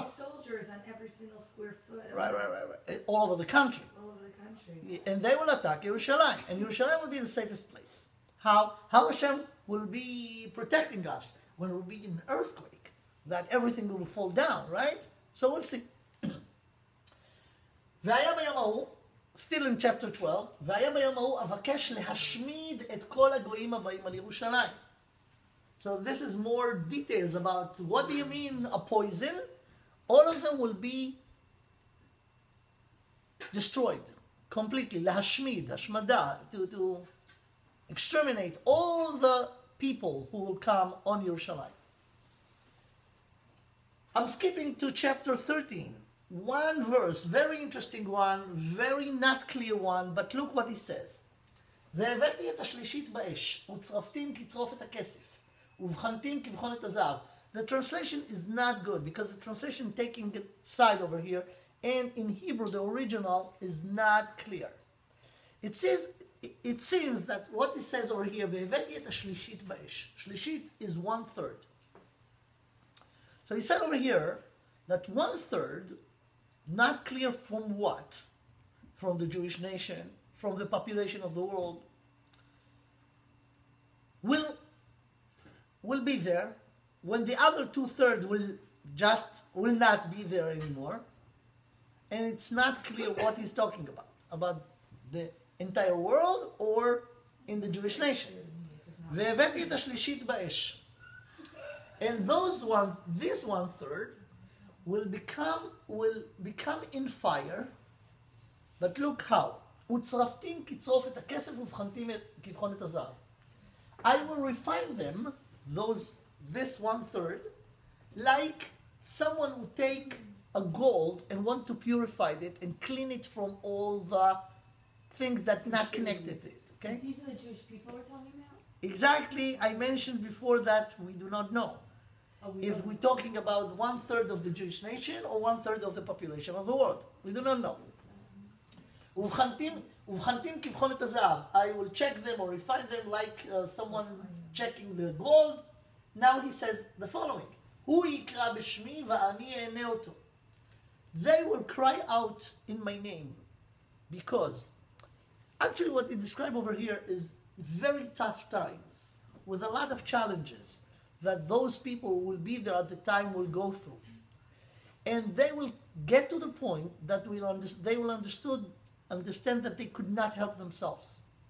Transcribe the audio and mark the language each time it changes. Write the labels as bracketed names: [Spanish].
[English] be soldiers on every single square foot. Right. All over the country. All over the country. And they will attack Yerushalayim. And Yerushalayim will be the safest place. How Hashem will be protecting us when there will be an earthquake, that everything will fall down, right? So we'll see. [Hebrew] והיה ביום ההוא, still in chapter 12, והיה ביום ההוא אבקש להשמיד את כל הגויים הבאים על ירושלים. [English] So this is more details about what do you mean a poison? All of them will be destroyed completely. להשמיד, השמדה, to exterminate all the people who will come on Yerushalayim. I'm skipping to chapter 13. One verse, very interesting one, very not clear one, but look what he says. [Hebrew] והבאתי את השלישית באש, וצרפתים כצרוף את הכסף, ובחנתים כבחון את הזהב. [English] The translation is not good, because the translation taking the side over here, and in Hebrew the original is not clear. It seems that what it says over here, והבאתי את השלישית באש. שלישית is 1/3. So he said over here that 1/3, not clear from what, from the Jewish nation, from the population of the world, will be there, when the other 2/3 will not be there anymore, and it's not clear what he's talking about the entire world or in the Jewish nation. והבאתי את השלישית באש. And this 1/3 will become in fire, but look how. [Hebrew] וצרפתים כצרוף את הכסף ובחנתים כבחון את הזהב. [English] I will refine them, this 1/3, like someone would take a gold and want to purify it and clean it from all the things that not connected to it. Okay? These are the Jewish people we're talking about? Exactly. I mentioned before that we do not know. If we're talking about 1/3 of the Jewish nation or 1/3 of the population of the world. We do not know. ובחנתים כבחון את הזהב. I will check them or refine them like someone checking the gold. Now he says the following. [Hebrew] הוא יקרא בשמי ואני אענה אותו. [English] They will cry out in my name because actually what he described over here is very tough times with a lot of challenges that those people who will be there at the time will go through. And they will get to the point that they will understand that they could not help themselves.